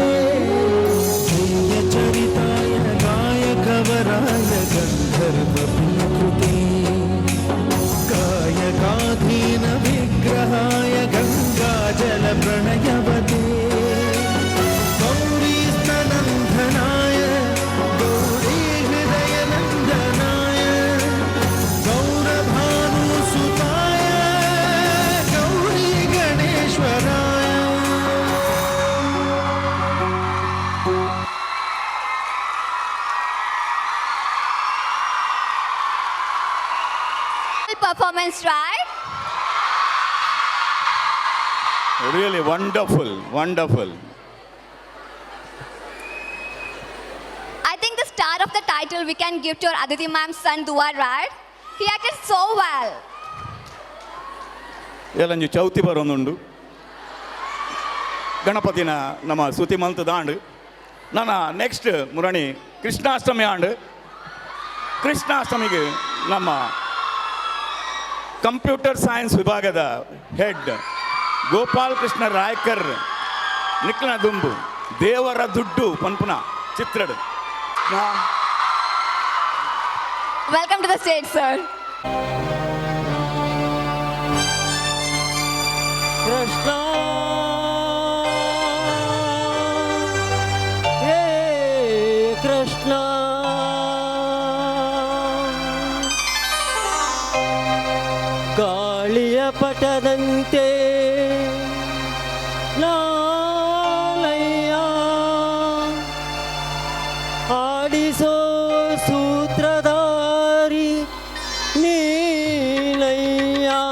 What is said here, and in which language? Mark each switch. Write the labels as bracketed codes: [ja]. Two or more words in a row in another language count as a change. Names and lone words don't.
[sa] गेयचरिताय गायकवराय गन्धर्वप्रियकृते गायकाधीन विग्रहाय गङ्गाजलप्रणयवते गौरीस्तनन्दनाय गौरीहृदयनन्दनाय गौरभानुसुताय गौरीगणेश्वराय [en] Performance, right? Really wonderful, wonderful. I think the star of the title we can give to our Aditi ma'am's son Dua, right? He acted so well. [tcy] ಏಲಂಜಿ ಚೌತಿ ಬರೋಂದುಂಡು ಗಣಪತಿನ ನಮ್ಮ ಸುತಿಮಂತ ದಾಂಡು ನಾನು ನೆಕ್ಸ್ಟ್ ಮುರಣಿ ಕೃಷ್ಣಾಷ್ಟಮಿ ಆಂಡು ಕೃಷ್ಣಾಷ್ಟಮಿಗೆ ನಮ್ಮ [en] computer science [tcy] ವಿಭಾಗದ ಹೆಡ್ ಗೋಪಾಲ್ ಕೃಷ್ಣ ರಾಯ್ಕರ್ ನಿಕ್ಲ ದುಂಬು ದೇವರ ದುಡ್ಡು ಪನ್ಪುನ ಚಿತ್ರಡ್. [en] Welcome to the stage, sir. [kn] ಕೃಷ್ಣ ಹೇ ಕೃಷ್ಣ ಗಾಳಿಯ ಪಟದಂತೆ ಲಾಲಯ್ಯ ಆಡಿಸೋ ಸೂತ್ರಧಾರಿ ನೀಲಯ್ಯ